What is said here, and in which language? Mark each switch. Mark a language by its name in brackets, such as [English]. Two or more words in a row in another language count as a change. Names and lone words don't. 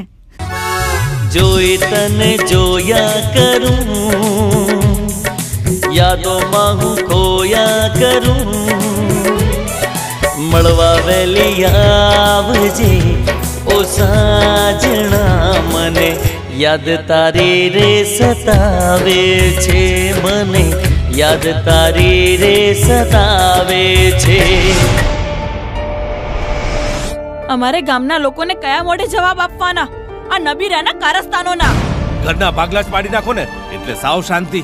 [Gujarati] જોઈ તને જોયા કરું યાદો માહુ ખોયા કરું મળવા વેળી આવજે ઓ સાજના મને યાદ તારી રે સતાવે છે મને યાદ તારી રે સતાવે છે। અમારે ગામના લોકોને કયા મોઢે જવાબ આપવાના આ નબીરાના કારસ્થાનોના? ઘરના ભાગલા જ પાડી નાખો ને એટલે સાવ શાંતિ।